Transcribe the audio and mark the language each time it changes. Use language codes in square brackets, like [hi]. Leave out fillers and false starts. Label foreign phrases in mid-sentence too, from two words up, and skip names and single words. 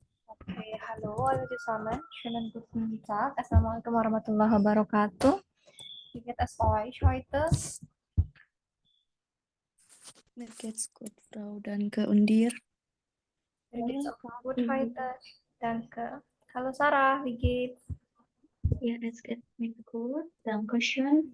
[de] Oke, halo alle zusammen. Schönen guten Tag. [ar] السلام عليكم ورحمة الله وبركاته. [de] Wie geht es euch heute? Mir geht's gut, Frau. Danke. Und dir? Mir geht's auch gut heute. Danke. Hallo Sarah, wie geht's? Ja, es geht mir gut. Dankeschön.